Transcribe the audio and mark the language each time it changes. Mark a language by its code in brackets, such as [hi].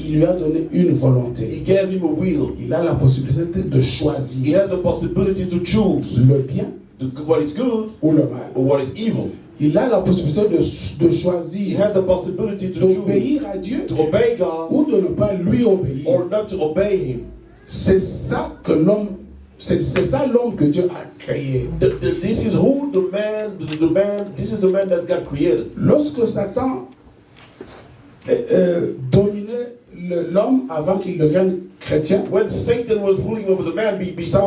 [fr] Il lui a donné une [en] He [fr] volonté. [en] gave him a will. [fr] Il a la possibilité de [en] He [fr] choisir [en] has the possibility to choose [fr] le bien [en] what is good [fr] ou le mal. [en] or what is evil. [fr] Il a la possibilité de [en] He [fr] choisir [en] has the possibility to choose [fr] d'obéir à Dieu [en] to obey God [fr] ou de ne pas lui obéir. [en] or not to obey him. [fr] C'est ça que l'homme, c'est ça l'homme que Dieu a créé. [en] This is who this is the man that God created. [fr] Lorsque Satan dominait l'homme avant qu'il devienne chrétien, [en] When Satan was ruling over the man before